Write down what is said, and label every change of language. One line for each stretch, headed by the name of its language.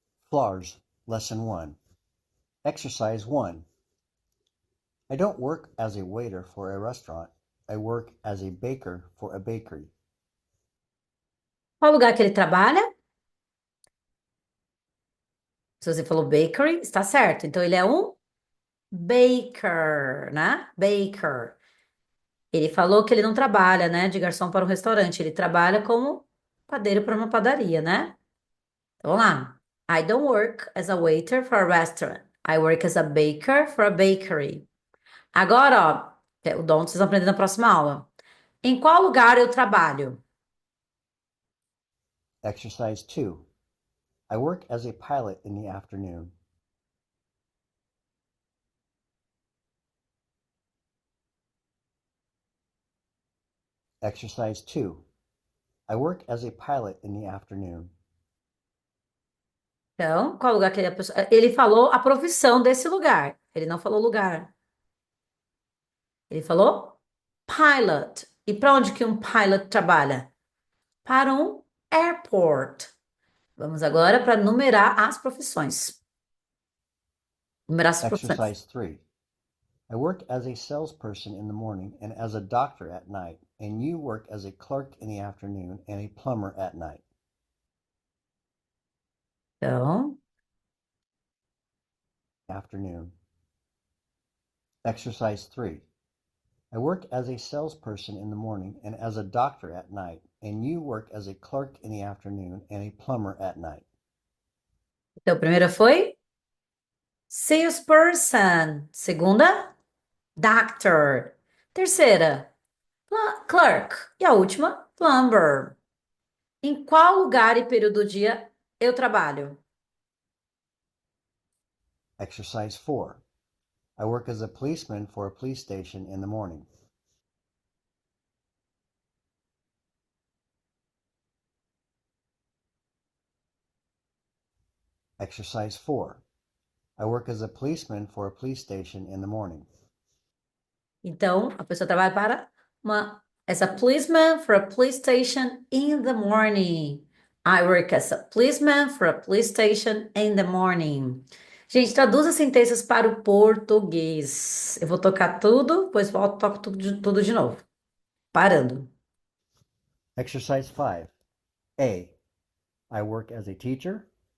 English: FLARS, Lesson 1. Exercise 1. I don't work as a waiter for a restaurant. I work as a baker for a bakery.
Portuguese: Qual lugar que ele trabalha? Se você falou bakery, está certo. Então, ele é um baker, né? Baker. Ele falou que ele não trabalha, né, de garçom para um restaurante. Ele trabalha como padeiro para uma padaria, né? Então, vamos lá.
English: I don't work as a waiter for a restaurant. I work as a baker for a bakery.
Portuguese: Agora, ó, o dom vocês vão aprender na próxima aula. Em qual lugar eu trabalho?
English: Exercise 2. I work as a pilot in the afternoon. Exercise 2. I work as a pilot in the afternoon.
Portuguese: Então, qual lugar que ele falou a profissão desse lugar. Ele não falou lugar. Ele falou pilot. E para onde que um pilot trabalha? Para um airport. Vamos agora para numerar as profissões. Numerar as profissões.
English: Exercise 3. I work as a salesperson in the morning and as a doctor at night, and you work as a clerk in the afternoon and a plumber at night.
Portuguese: Então,
English: Afternoon. Exercise 3. I work as a salesperson in the morning and as a doctor at night, and you work as a clerk in the afternoon and a plumber at night.
Portuguese: Então, a primeira foi salesperson. Segunda, doctor. Terceira, clerk. E a última, plumber. Em qual lugar e período do dia eu trabalho?
English: Exercise 4. I work as a policeman for a police station in the morning. Exercise 4. I work as a policeman for a police station in the morning.
Portuguese: Então, a pessoa trabalha para
English: as a policeman for a police station in the morning. I work as a policeman for a police station in the morning.
Portuguese: Gente, traduza sentenças para o português. Eu vou tocar tudo, depois volto e toco tudo de novo. Parando.
English: Exercise 5. A. I work as a teacher.